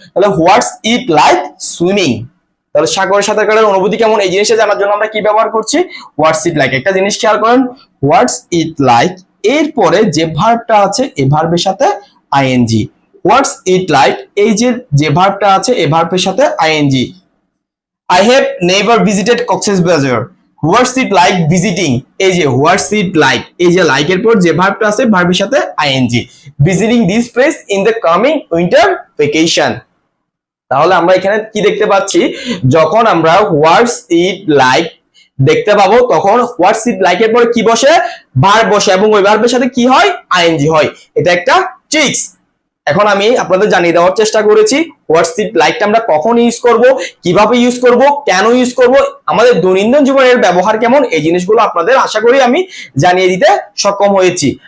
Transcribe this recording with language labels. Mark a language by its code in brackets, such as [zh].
[bn] তাহলে হোয়াটস it like swimming, তাহলে সাগরে সাঁতার কাটার অনুভূতি কেমন এই জিনিসটা জানার জন্য আমরা কি ব্যবহার করছি? হোয়াটস ইট লাইক। একটা জিনিস খেয়াল করেন, হোয়াটস ইট লাইক এরপরে যে ভার্বটা আছে এই ভার্বের সাথে আইএনজি। হোয়াটস ইট লাইক, এই যে ভার্বটা আছে এই ভার্বের সাথে ING. [en] I have never visited Cox's Bazar. What's it like visiting? [bn] এই যে what's it like, এই যে like এর পর যে ভার্বটা আছে ভার্বের সাথে ing, [en] visiting this place in the coming winter vacation। [bn] তাহলে আমরা এখানে কি দেখতে পাচ্ছি, যখন আমরা what's it like দেখতে পাবো তখন what's it like এর পরে কি বসে, ভার্ব বসে, এবং ওই ভার্বের সাথে কি হয়, ing হয়। এটা একটা ট্রিক্স। এখন আমি আপনাদের জানিয়ে দেওয়ার চেষ্টা করেছি হোয়াটস ইট লাইকটা আমরা কখন ইউজ করব, কিভাবে ইউজ করব, কেন ইউজ করব, আমাদের দৈনন্দিন জীবনের ব্যবহার কেমন, এই জিনিসগুলো আপনাদের আশা করি আমি জানিয়ে দিতে সক্ষম হয়েছি।